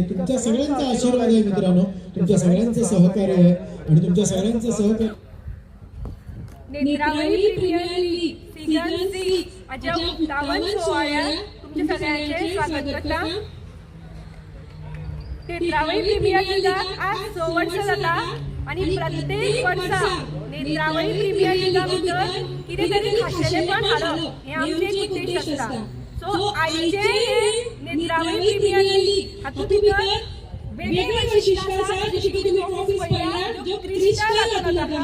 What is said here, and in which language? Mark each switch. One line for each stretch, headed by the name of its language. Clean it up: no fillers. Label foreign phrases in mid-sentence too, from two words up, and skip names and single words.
Marathi: तुमच्या सगळ्यांचा आशीर्वाद आहे मित्रांनो. तुमच्या सगळ्यांचं सहकार्य आहे आणि तुमच्या सगळ्यांचं सहकार्य
Konkani: नेत्रावली प्रीमियर लीग सीझन 6 अजब दावण सोहळ्यात तुमचे सगळ्यांचे स्वागत करता. नेत्रावली प्रीमियर लीगात आज 6 वर्ष जाता आणि प्रत्येक वर्सा नेत्रावली प्रीमियर लीगा भितर कितें तरी खाशेलेपण हाडप हे आमचे एक उद्देश आसता. सो आयचे नेत्रावली प्रीमियर लीग हातूंत भितर वेगवेगळे वैशिश्ट्य आसा जशी की तुमी ट्रॉफीज पळयल्यात जो क्रिस्टल जाता.